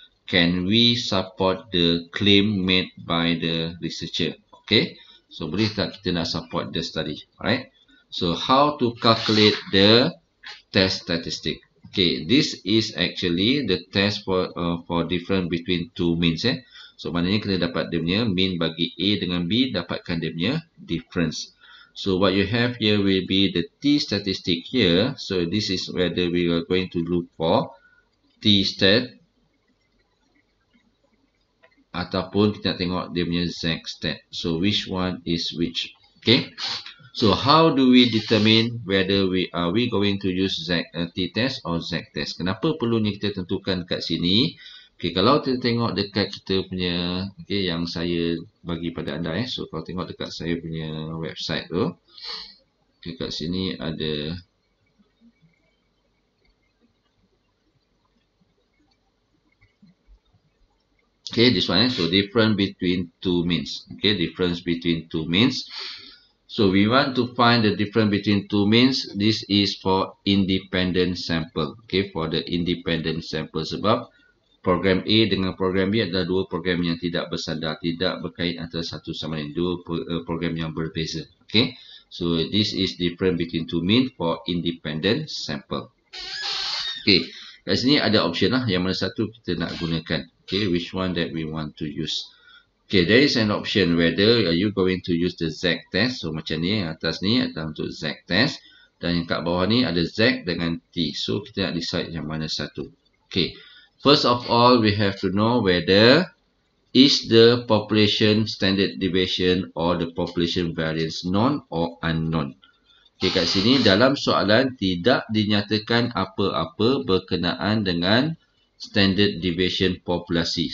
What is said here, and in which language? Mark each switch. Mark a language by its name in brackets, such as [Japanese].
[English] Can we support the claim made by the researcher? Okay, so [Malay] boleh tak kita nak [English] support the study? Alright, so how to calculate the test statistic? Okay, this is actually the test for difference between two means. [Malay] So maknanya kita dapat dia punya mean bagi A dengan B, dapatkan dia punya difference. [English] So what you have here will be the T statistic here. So this is whether we are going to look for T stat [Malay] ataupun kita tengok dia punya Z stat. [English] So which one is which? [Malay] Okay. [English] So how do we determine whether we going to use t-test or z-test? [Malay] Kenapa perlunya kita tentukan kat sini? Okay, kalau kita tengok dekat kita punya, okay, yang saya bagi pada anda so kalau tengok dekat saya punya website tu, okay, kat sini ada okay, this one, so [English] difference between two means. Okay, difference between two means. So we want to find the difference between two means. This is for independent sample. Okay, for the independent sample. [Malay] Sebab program A dengan program B adalah dua program yang tidak bersandar, tidak berkait antara satu sama lain, dua program yang berbeza. [English] Okay, so this is difference between two means for independent sample. [Malay] Okay, kat sini ada option lah, yang mana satu kita nak gunakan. [English] Okay, which one that we want to use. Okay, there is an option whether are you going to use the z-test. [Malay] So macam ni, atas ni adalah untuk z-test. Dan yang kat bawah ni ada z dengan t. So kita nak decide yang mana satu. [English] Okay, first of all we have to know whether is the population standard deviation or the population variance known or unknown. [Malay] Okay, kat sini dalam soalan tidak dinyatakan apa-apa berkenaan dengan standard deviation populasi.